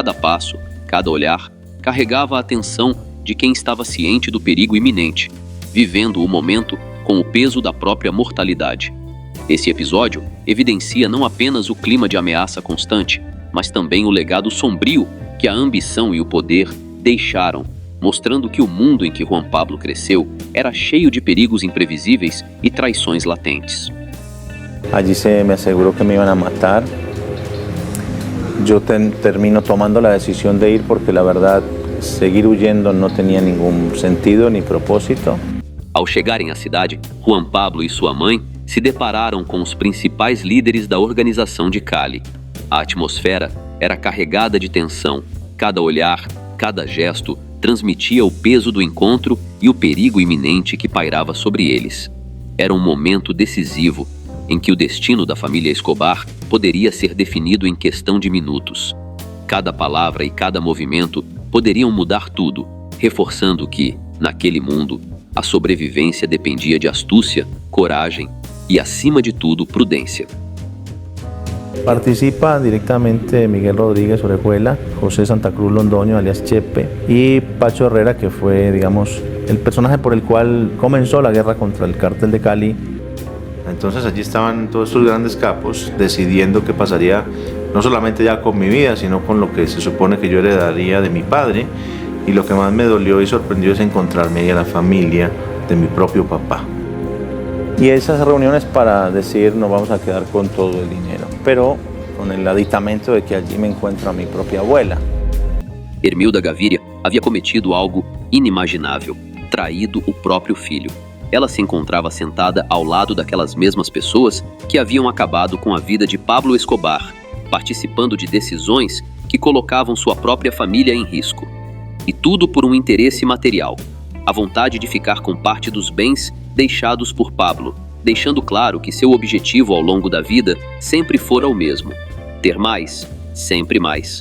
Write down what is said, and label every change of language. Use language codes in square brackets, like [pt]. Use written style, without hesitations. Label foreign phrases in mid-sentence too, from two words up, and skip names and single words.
[pt] Cada passo, cada olhar, carregava a tensão de quem estava ciente do perigo iminente, vivendo o momento com o peso da própria mortalidade. Esse episódio evidencia não apenas o clima de ameaça constante, mas também o legado sombrio que a ambição e o poder deixaram, mostrando que o mundo em que Juan Pablo cresceu era cheio de perigos imprevisíveis e traições latentes. [es] Allí se me aseguró que me iban a matar. Yo termino tomando la decisión de ir porque la verdad seguir huyendo no tenía ningún sentido ni propósito. [pt] Ao chegarem à cidade, Juan Pablo e sua mãe se depararam com os principais líderes da organização de Cali. A atmosfera era carregada de tensão. Cada olhar, cada gesto transmitia o peso do encontro e o perigo iminente que pairava sobre eles. Era um momento decisivo, em que o destino da família Escobar poderia ser definido em questão de minutos. Cada palavra e cada movimento poderiam mudar tudo, reforçando que, naquele mundo, a sobrevivência dependia de astúcia, coragem e, acima de tudo, prudência. [es] Participa directamente Miguel Rodríguez Orejuela, José Santa Cruz Londoño, alias Chepe, y Pacho Herrera, que fue, digamos, el personaje por el cual comenzó la guerra contra el cártel de Cali. Entonces allí estaban todos estos grandes capos decidiendo qué pasaría no solamente ya con mi vida, sino con lo que se supone que yo heredaría de mi padre. Y lo que más me dolió y sorprendió es encontrarme ahí a la familia de mi propio papá. Y esas reuniones para decir nos vamos a quedar con todo el dinero, pero con el aditamento de que allí me encuentro a mi propia abuela. [pt] Hermilda Gaviria havia cometido algo inimaginável, traído o próprio filho. Ela se encontrava sentada ao lado daquelas mesmas pessoas que haviam acabado com a vida de Pablo Escobar, participando de decisões que colocavam sua própria família em risco. E tudo por um interesse material, a vontade de ficar com parte dos bens deixados por Pablo, deixando claro que seu objetivo ao longo da vida sempre fora o mesmo: ter mais, sempre mais.